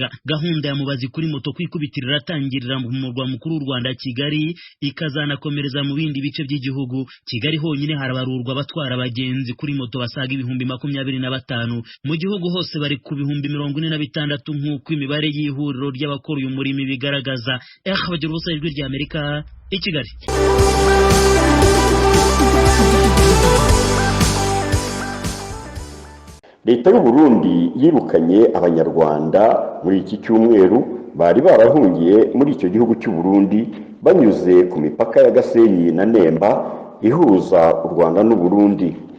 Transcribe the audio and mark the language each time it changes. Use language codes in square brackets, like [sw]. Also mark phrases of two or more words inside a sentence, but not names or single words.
[rw] Gahunda ya mubazi kuri moto kwikubitirira iratangirira mu murwa mukuru w'u Rwanda Kigali, ikazanakomereza mu bindi bice by'igihugu. Kigali honyine harabarurwa abatwara abagenzi kuri moto basaga 25,000. Mu gihugu hose bari ku 46,000 nk'uko imibare y'ihuriro ry'abakora uyu murimo bigaragaza. Bagira ubusa ijwi rya Amerika i Kigali. Leta y'u Burundi yirukanye abanyarwanda muri iki cyumweru bari barahungiye muri icyo gihugu cy'u Burundi banyuze ku mipaka ya Gasenyi na Nemba ihuza u Rwanda n'u Burundi.